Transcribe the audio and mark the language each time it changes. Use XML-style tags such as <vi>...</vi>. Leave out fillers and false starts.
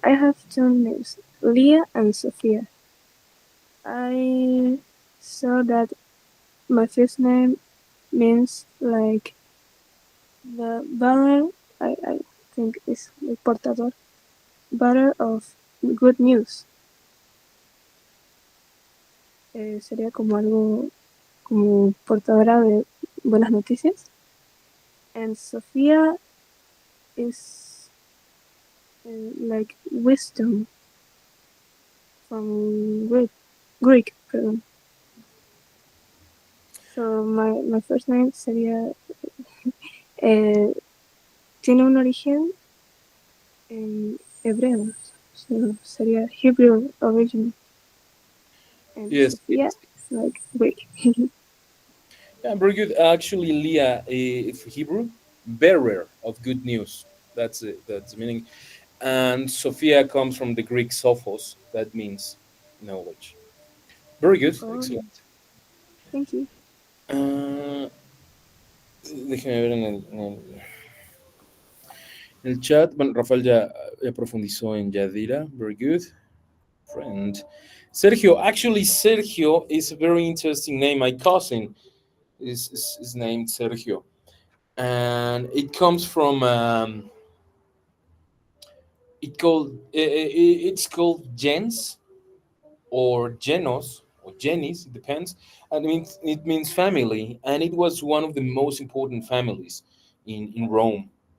<en>I have two names, Leah and Sophia. I saw that my first name means like the bearer. I think is</en> <es>el portador,</es> <en>bearer of good news.</en> <es>Sería como algo como portadora de buenas noticias.</es> <en>And Sophia is like wisdom from Greek,</en> <es>perdón.</es> <en>So my first name</en> <es>sería tiene un origen en hebreo, so sería</es> <en>Hebrew origin. And Yes. Sophia is like Greek. Yeah, very good. Actually, Leah, if Hebrew, bearer of good news. That's it. That's the meaning. And Sophia comes from the Greek sophos. That means knowledge. Very good. Oh, Excellent. thank you.</en> <es>Déjeme ver en el chat. Bueno, Rafael ya profundizó en Yadira.</es> <en>Very good. Friend. Sergio. Actually, Sergio is a very interesting name. My cousin is named Sergio. And it comes from it's called gens or genos or genis, it depends, and it means family, and it was one of the most important families in Rome.</en>